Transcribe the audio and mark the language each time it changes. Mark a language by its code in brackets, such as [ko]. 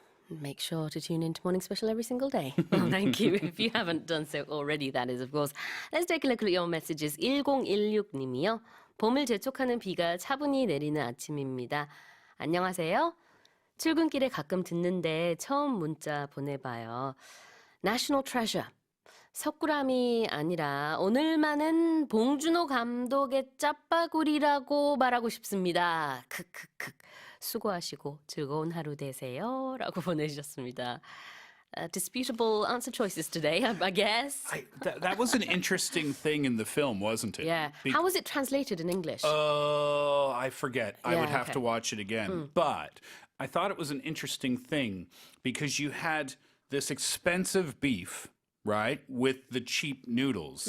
[en] Make sure to tune into Morning Special every single day. Well, thank you. If you haven't done so already, that is, of course. Let's take a look at your messages. [ko] 1016님이요. 봄을 재촉하는 비가 차분히 내리는 아침입니다. 안녕하세요. 출근길에 가끔 듣는데 처음 문자 보내봐요. [en] National Treasure. [ko] 석굴암이 아니라 오늘만은 봉준호 감독의 짜파구리라고 말하고 싶습니다. 크크크. 수고하시고 즐거운 하루 되세요. 라고 보내주셨습니다. [en] Disputable answer choices today, I guess. That was an interesting thing in the film, wasn't it? Yeah. How was it translated in English? Oh, I forget. I would have okay. to watch it again. But I thought it was an interesting thing because you had this expensive beef, right, with the cheap noodles.